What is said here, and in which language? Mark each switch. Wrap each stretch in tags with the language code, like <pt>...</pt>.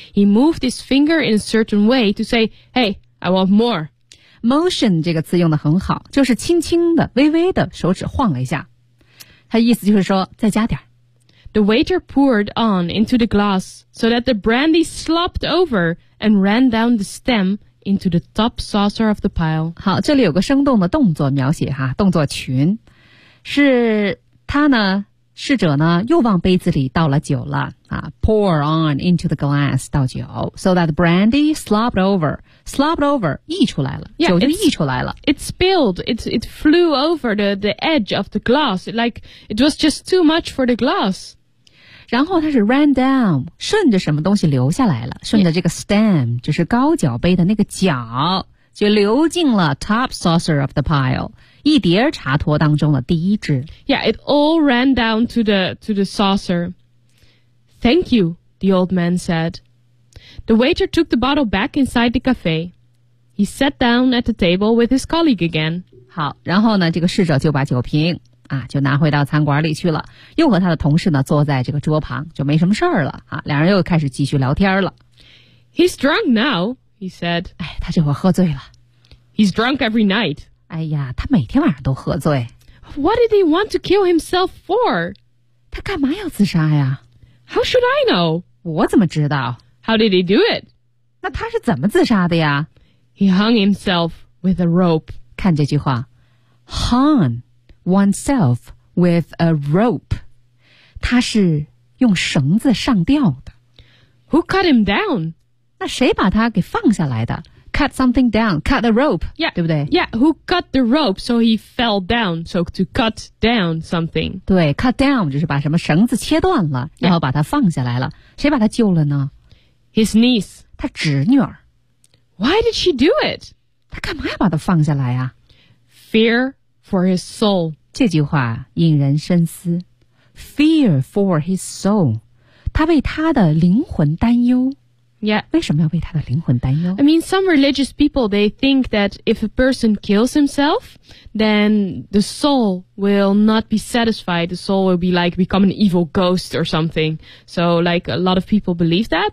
<en>He moved his finger in a certain way to say, hey, I want more.</en> <zh>Motion 这个词用得很好，就是轻轻的、微微的手指晃了一下。他意思就是说，再加点。</zh> <en>The waiter poured on into the glass so that the brandy slopped over and ran down the stem. Into the top saucer of the pile.</en> <zh>好，这里有个生动的动作描写哈，动作群，是他呢，侍者呢，又往杯子里倒了酒了啊。</zh> <en>Pour on into the glass,</en> <zh>倒酒</zh> <en>so that the brandy slopped over, slopped over,</en> <zh>溢出来了，</zh> <en>yeah,</en> <zh>酒就溢出来了。</zh> <en>It spilled, it flew over the edge of the glass, like it was just too much for the glass.</en> <zh>然后它是</zh> <en>ran down,</en> <zh>顺着什么东西流下来了，顺着这个 stem, 就是高脚杯的那个脚，就流进了</zh> <en>top saucer of the pile,</en> <zh>一碟茶托当中的第一只。</zh> <en>Yeah, it all ran down to the saucer. Thank you, the old man said. The waiter took the bottle back inside the cafe. He sat down at the table with his colleague again.</en> <zh>好，然后呢，这个侍者就把酒瓶啊，就拿回到餐馆里去了，又和他的同事呢坐在这个桌旁，就没什么事儿了啊。两人又开始继续聊天了。</zh> <en>He's drunk now, he said.</en> <zh>哎，他这会儿喝醉了。</zh> <en>He's drunk every night.</en> <zh>哎呀，他每天晚上都喝醉。</zh> <en>What did he want to kill himself for?</en> <zh>他干嘛要自杀呀</zh> <en>？How should I know?</en> <zh>我怎么知道</zh> <en>？How did he do it?</en> <zh>那他是怎么自杀的呀</zh> <en>？He hung himself with a rope.</en> <zh>看这句话</zh> <en>，hung。oneself with a rope.</en> <zh>他是用绳子上吊的。</zh> <en>Who cut him down?</en> <zh>那谁把他给放下来的 ？</zh> <en>Cut something down, cut the rope. Yeah,</en> <zh>对不对</zh> <en>？Yeah, who cut the rope so he fell down? So to cut down something.</en> <zh>对 ，</zh> <en>cut down</en> <zh>就是把什么绳子切断了，然后把他放下来了。谁把他救了呢</zh> <en>？His niece.</en> <zh>他侄女儿。</zh> <en>Why did she do it?</en> <zh>他干嘛要把他放下来啊</zh> <en>？Fear. For his soul.</en> <zh>这句话引人深思。</zh> <en>Fear for his soul.</en> <zh>他为他的灵魂担忧。</zh> <en>Yeah.</en> <zh>为什么要为他的灵魂担忧</zh> <en>?I mean, some religious people, they think that if a person kills himself, then the soul will not be satisfied. The soul will be like become an evil ghost or something. So, like, a lot of people believe that.</en>